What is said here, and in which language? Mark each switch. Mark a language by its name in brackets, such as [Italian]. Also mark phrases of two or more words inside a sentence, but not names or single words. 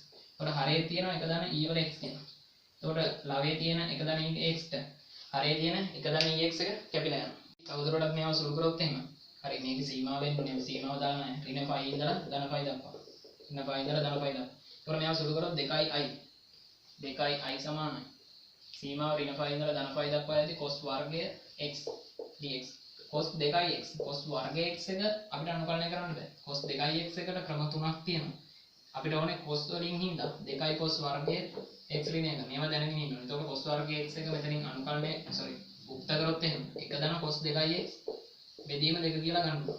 [Sinhala] එතකොට හරයේ තියෙනවා 1 ධන e වල x කියලා. එතකොට ලවයේ තියෙන 1 ධන x ට හරයේ තියෙන 1 ධන ex එක කැපිලා යනවා. තවදුරටත් මේව සුළු කරොත් එහෙම. හරි මේකේ සීමාව වෙන්නේ සීමාව දාලා නැහැ. ඍණ 5 ඉඳලා ධන 5 දක්වා. ඍණ 5 ඉඳලා ධන 5 දක්වා. එතකොට මේව සුළු කරොත් 2i සමානයි. සීමාව ඍණ 5 ඉඳලා ධන 5 දක්වා යද්දී cos වර්ගය x dx. cos 2x cos වර්ගය x එක අපිට අනුකලනය කරන්න බෑ. cos 2x එකට ක්‍රම තුනක් තියෙනවා. අපිට ඕනේ cos වලින් හින්දා 2 cos වර්ගයේ x ඍණ එක. මේවා දැනගෙන ඉන්න ඕනේ. එතකොට cos වර්ගයේ x එක මෙතනින් අනුකලනය උක්ත කරොත් එහෙම 1 ධන cos 2x බෙදීම 2 කියලා ගන්න පුළුවන්.